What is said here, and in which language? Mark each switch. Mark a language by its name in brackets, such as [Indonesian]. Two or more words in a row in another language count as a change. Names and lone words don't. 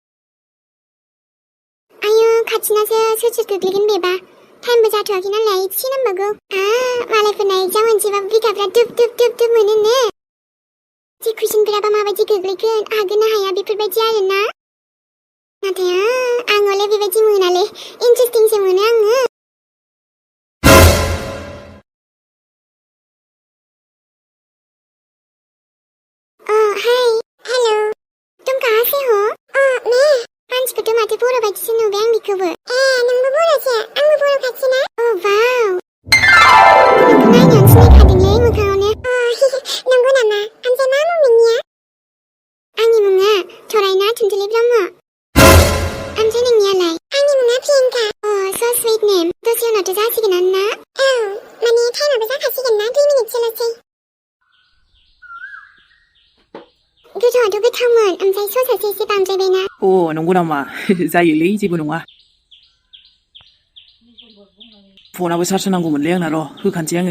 [Bodo] आयु खाथिनासो सोर सोर गोग्लैगोन बेबा टाइमबो जाथ'वाखै नालाय एसे नांबावगौ मालायफोरना एगजाम मोनसेबाबो बिखाफ्रा दुब दुब दुब दुब मोनोनो जे कुइसनफोराबा माबायदि गोग्लैगोन हागोन ना हाया बेफोरबायदि आरोना नाथाय आं हले बेबायदि मोनालै इन्टारेस्टिंसो मोनो आङो [English] hi hello [Hindi] तुम कहाँ से हो मैं [Bodo] मानसिखौथ' माथो बर' बायदिसो नुबाय आं बेखौबो नोंबो बर'सो आंबो बर' खाथिना वाव नोंखौ नायनायावनो सिनायखादोंलै मोखाङावनो नंगौ नामा ओमफ्राय मा मुं नोंनिया आंनि मुङा थरायना थुनथुलि ब्रह्म ओमफ्राय नोंनियालाय आंनि मुङा प्रियंका [English] so sweet name. [Bodo] दसे उनावथ' जासिगोनानो ना? औ माने टाइमाबो जाखासिगोन ना 2 मिनिटसोल'सै। गोथावाथ' गोथावमोन ओमफ्राय ससासो एसे बांद्रायबायना। अ नंगौ नामा जायोलै जेबो नङा फनाबो चार्ज होनांगौमोनलै आंना र' होखानोसै आङो